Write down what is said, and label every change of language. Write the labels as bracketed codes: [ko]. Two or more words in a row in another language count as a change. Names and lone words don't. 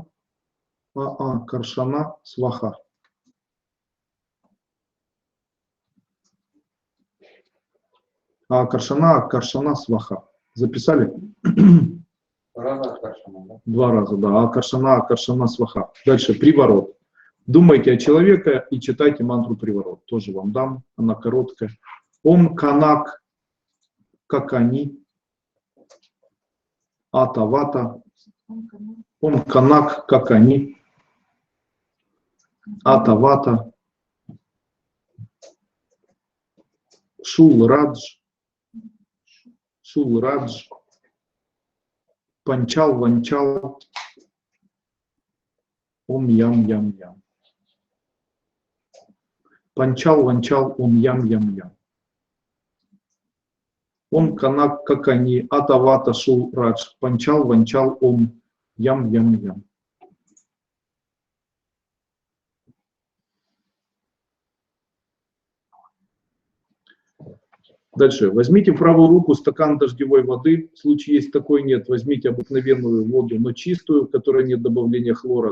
[ru] Каршана сваха. Каршана сваха. Записали? Раза Акаршана, да? Два раза, да. Каршана сваха. Дальше приворот. Думайте о человеке и читайте мантру приворот. Тоже вам дам. Она короткая. Ом канак какани. Атавата. Ом канак какани. Атавата. Шул-радж. Шул-радж. Панчал-ванчал. Ом-ям-ям-ям. Панчал-ванчал. Ом-ям-ям-ям. Ом канак какани. Атавата шул-радж. Панчал-ванчал. Ом-ям-ям-ям. Дальше. Возьмите в правую руку стакан дождевой воды. В случае, если такой нет, возьмите обыкновенную воду, но чистую, в которой нет добавления хлора.